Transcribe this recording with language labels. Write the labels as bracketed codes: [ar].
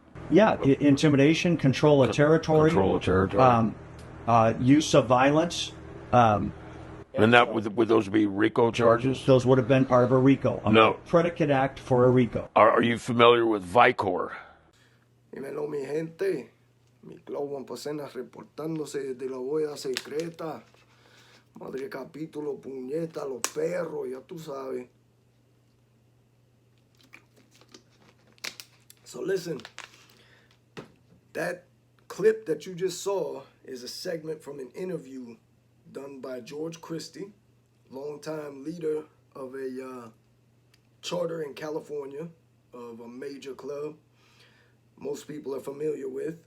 [en] Intimidation, control of territory. Control of territory. Use of violence. And that would those be RICO charges? Those would have been part of a RICO. No. Predicate act for a RICO. Are you familiar with VICOR? [es] Dímelo, mi gente. Miklo apenas reportándose desde la bóveda secreta. Madre capítulo, puñeta, los perros, ya tú sabes. [en] So listen, that clip that you just saw is a segment from an interview done by George Christie, longtime leader of a charter in California of a major club most people are familiar with.